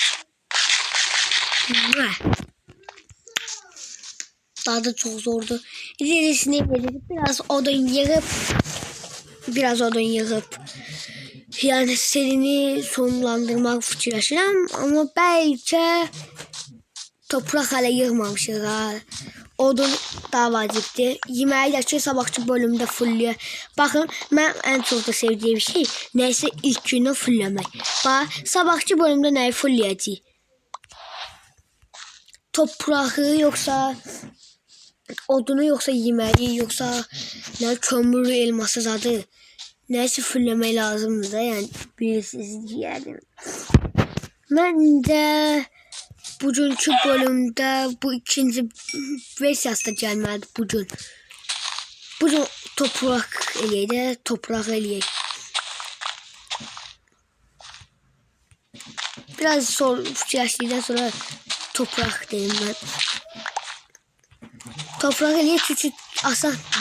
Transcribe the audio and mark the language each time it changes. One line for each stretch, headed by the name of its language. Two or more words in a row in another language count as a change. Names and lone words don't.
Turkish: Daha da çok zordu. İlerisine verip biraz odun yığıp yani serini sonlandırmak fikirləşirəm.
Azerbaijani: Ama belki toprak hələ yığmamışıq ha. Odun daha vacibdir. Yeməyi də ki sabahçı bölümdə fullüyor.
Turkish: Bakın ben en çok da sevdiğim şey neyse ilk günü fulllemek.
Azerbaijani: Bak sabahçı bölümdə neyi fulleyəcəyik? Toprağı yoksa odunu yoksa yeməyi yoksa ne kömürü elması zadı. Neyse fulllemək lazımdır da yani bilirsiniz yani.
Turkish: Ben de bugünkü bölümde
Azerbaijani: bu ikinci versiyası da gəlməlidir bugün. Bugün toprak eləyək də, toprak eləyək. Biraz fikirləşdikdən sonra toprak deyim ben. Toprak eləyək çünki asandır.